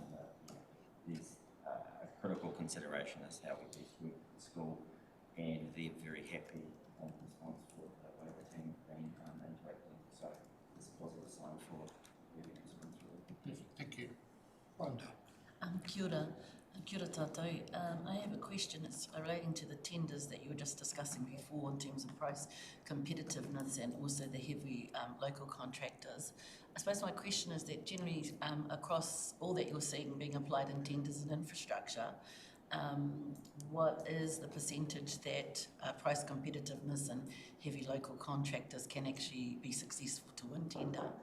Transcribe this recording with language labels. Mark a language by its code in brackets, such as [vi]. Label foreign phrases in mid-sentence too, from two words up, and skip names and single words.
[en] But there's a critical consideration is how we best work with the school, and they're very happy and responsible for the way the team have been interacting. So it's a positive sign for everything that's gone through. Perfect. Thank you. Wanda. [mi] Kia ora tātou. [en] I have a question. It's relating to the tenders that you were just discussing before in terms of price competitiveness and also the heavy local contractors. I suppose my question is that generally across all that you're seeing being applied in tenders and infrastructure, what is the percentage that price competitiveness and heavy local contractors can actually be successful to win tender?